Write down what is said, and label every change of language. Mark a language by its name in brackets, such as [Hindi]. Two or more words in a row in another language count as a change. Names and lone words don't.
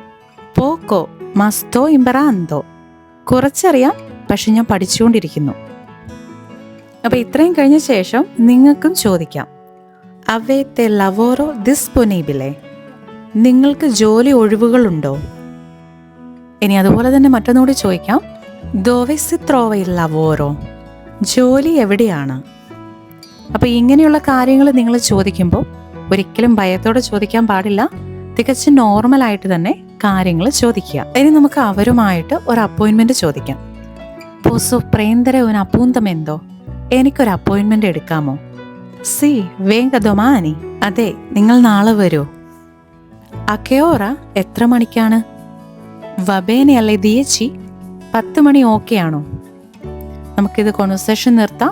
[Italian] poco ma sto imparando, [Malayalam] കുറച്ചറിയാം പക്ഷെ ഞാൻ പഠിച്ചുകൊണ്ടിരിക്കുന്നു. അപ്പോൾ ഇത്രയും കഴിഞ്ഞ ശേഷം നിങ്ങൾക്കും ചോദിക്കാം, [Italian] avete lavoro disponibile, [Malayalam] നിങ്ങൾക്ക് ജോലി ഒഴിവുകളുണ്ടോ? ഇനി അതുപോലെ തന്നെ മറ്റൊന്നുകൂടി ചോദിക്കാം, [Italian] dove si trova il lavoro, [Malayalam] ജോലി എവിടെയാണ്? അപ്പോൾ ഇങ്ങനെയുള്ള കാര്യങ്ങൾ നിങ്ങൾ ചോദിക്കുമ്പോൾ ഒരിക്കലും ഭയത്തോടെ ചോദിക്കാൻ പാടില്ല. തികച്ചും നോർമലായിട്ട് തന്നെ കാര്യങ്ങൾ ചോദിക്കുക. ഇനി നമുക്ക് അവരുമായിട്ട് ഒരു അപ്പോയിൻമെൻറ്റ് ചോദിക്കാം. [Italian] posso prendere un appuntamento, [Malayalam] എനിക്കൊരു അപ്പോയിൻമെൻ്റ് എടുക്കാമോ? [Italian] sì venga domani, [Malayalam] അതെ നിങ്ങൾ നാളെ വരൂ. [Italian] a che ora, [Malayalam] എത്ര മണിക്കാണ്? [Italian] va bene alle dieci, [Malayalam] 10 മണി ഓക്കെ ആണോ? നമുക്കിത് കോൺവെർസേഷൻ നിർത്താം.